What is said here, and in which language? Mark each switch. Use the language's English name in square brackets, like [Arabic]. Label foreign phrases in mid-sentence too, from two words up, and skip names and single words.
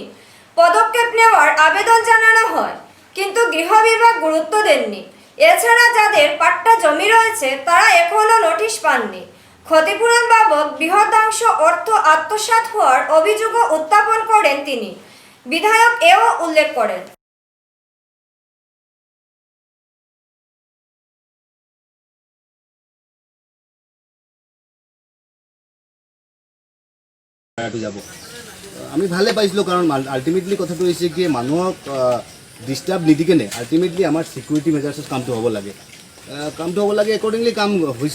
[Bangla] পদক্ষেপ নেওয়ার আবেদন জানানো হয়, কিন্তু গৃহ বিভাগ গুরুত্ব দেননি। এছাড়া যাদের পাট্টা জমি রয়েছে তারা এখনো নোটিশ পাননি। ক্ষতিপূরণ বাবদ বৃহদাংশ অর্থ আত্মসাৎ হওয়ার অভিযোগও উত্থাপন করেন তিনি। বিধায়ক এও উল্লেখ করেন, [Assamese] আমি ভালে পাইছিলোঁ, কাৰণ আল্টিমেটলি কথাটো হৈছে কি মানুহক ডিষ্টাৰ্ব নিদিকেনে আল্টিমেটলি আমাৰ [English] security measures [Assamese] কামটো হ'ব লাগে, একৰ্ডিংলি কাম হৈছে।